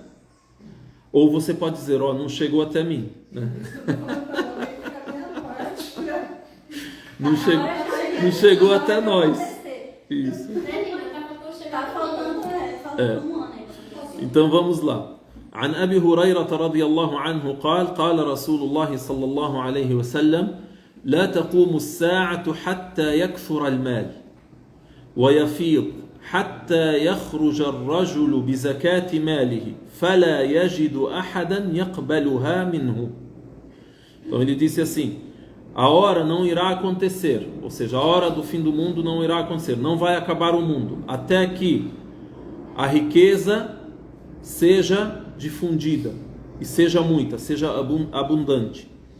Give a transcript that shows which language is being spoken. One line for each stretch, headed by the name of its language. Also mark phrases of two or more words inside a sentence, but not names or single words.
Portuguese: Ou você pode dizer, não chegou até mim, né? Não chegou até nós. Isso. Então vamos lá.
Arabic: عن أبي هريرة رضي الله عنه قال رسول الله صلى الله عليه وسلم لا تقوم الساعة حتى يكثر المال ويفيض حتى يخرج الرجل بزكاة ماله فلا يجد أحدا يقبلها منه.
Portuguese: Então ele disse assim: a hora não irá acontecer, ou seja, a hora do fim do mundo não irá acontecer, não vai acabar o mundo, até que a riqueza seja difundida e seja muita, seja abundante.